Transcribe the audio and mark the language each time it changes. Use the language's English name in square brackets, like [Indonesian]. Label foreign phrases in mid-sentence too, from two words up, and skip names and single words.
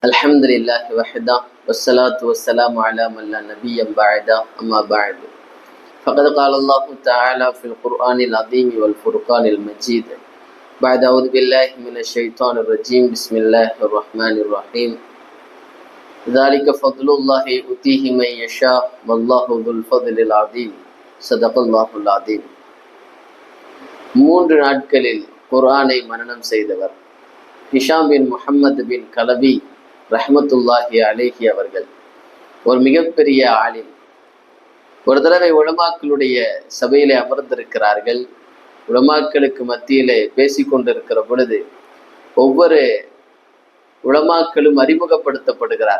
[Arabic] الحمد لله وحده والصلاة والسلام على من لا نبي بعده أما بعد فقد قال الله تعالى في القرآن العظيم والفرقان المجيد بعد أعوذ بالله من الشيطان الرجيم بسم الله الرحمن الرحيم ذلك فضل الله يؤتيه من يشاء والله ذو الفضل العظيم صدق الله العظيم. [Tamil] 3 நாட்களில் குர்ஆனை மனனம் செய்தவர் ஹிஷாம் பின் முஹம்மது பின் கலபி [Arabic] رحمة الله عليه [Tamil] அவர்கள் ஒரு மிகப்பெரிய ஆலிம். ஒரு தடவை உலமாக்களுடைய சபையிலே அமர்ந்திருக்கிறார்கள். உலமாக்களுக்கு மத்தியிலே பேசிக்கொண்டிருக்கிற பொழுது ஒவ்வொரு உலமாக்களும் அறிமுகப்படுத்தப்படுகிறார்.